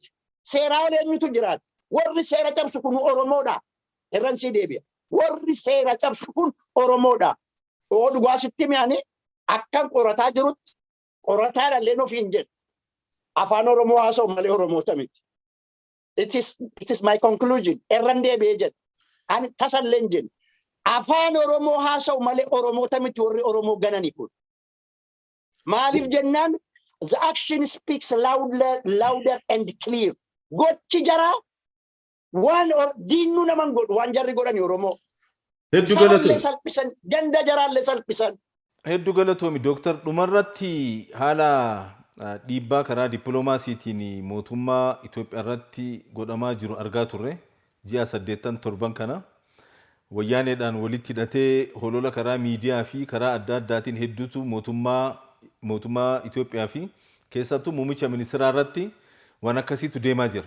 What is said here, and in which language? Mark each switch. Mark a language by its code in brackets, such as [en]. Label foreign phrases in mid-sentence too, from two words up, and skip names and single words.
[om] Seeraa eenyutu jiraata? Warri seera cabsu kun Oromoodha. Irransi deebi'a. Warri seera cabsu kun Oromoodha. Oo dhugaa sitti mi'aanii akkan qorataa jirutti qorataa dhalleen ofiin jedhu afaan Oromoo haasa'u malee Oromoota miti. [en] It is my conclusion. [om] Irran deebi'ee jedhu. Ani tasalleen jedhu. Afaan Oromoo haasa'u malee Oromoota miti warri Oromoo gananii kun. Maaliif jennaan [en] the action speaks louder and clear. [om] Gochi jaraa waan diinnu naman godhu waan jarri godhani Oromoo. Hedduu galatoomi. Salphisan ganda jaraallee salphisan. Hedduu galatoomi Dooktar dhumarratti haala dhiibbaa karaa dippiloomaasiitiin mootummaa Itoophiyaa irratti godhamaa jiru argaa turre ji'a 87 kana wayyaaneedhaan walitti hidhatee holola karaa miidiyaa fi karaa adda addaatiin hedduutu mootummaa Itoophiyaa fi keessattuu muummicha ministeeraa irratti waan akkasiitu deemaa jira.